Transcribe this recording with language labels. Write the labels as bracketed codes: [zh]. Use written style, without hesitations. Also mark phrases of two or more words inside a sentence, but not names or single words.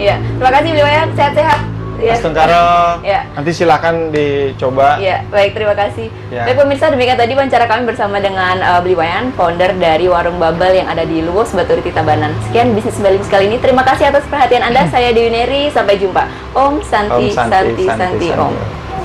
[id] Terima kasih Bu Wayan, sehat-sehat. Mas Tengkaro. Nanti silakan dicoba. Ya, baik, terima kasih. Ya. Baik pemirsa, demikian tadi wawancara kami bersama dengan Beli Wayan, founder dari Warung Bubble yang ada di Luwus, Baturiti, Tabanan. Sekian bisnis Bali News kali ini. Terima kasih atas perhatian Anda. Saya Dewi Neri. Sampai jumpa. [sa] Om Santi, Om Santi, Santi, Santi, Santi, Santi. Om.